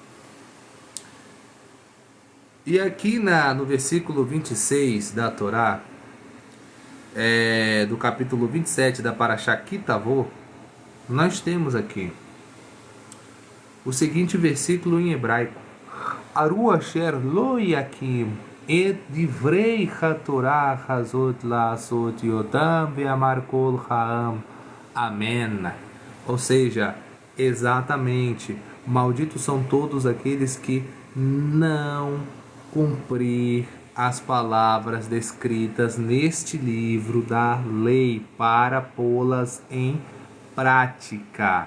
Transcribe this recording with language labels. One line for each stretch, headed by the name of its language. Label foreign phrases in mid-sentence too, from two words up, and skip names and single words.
Portuguese: E aqui no versículo 26 da Torá, do capítulo 27 da Parashá Kitavô, nós temos aqui o seguinte versículo em hebraico:
Hebrew: ארור אשר לא יקים את דברי התורה הזאת לעשות אותם ואמר כל העם.
Portuguese: Amém. Ou seja, exatamente, malditos são todos aqueles que não cumprir as palavras descritas neste livro da lei para pô-las em prática.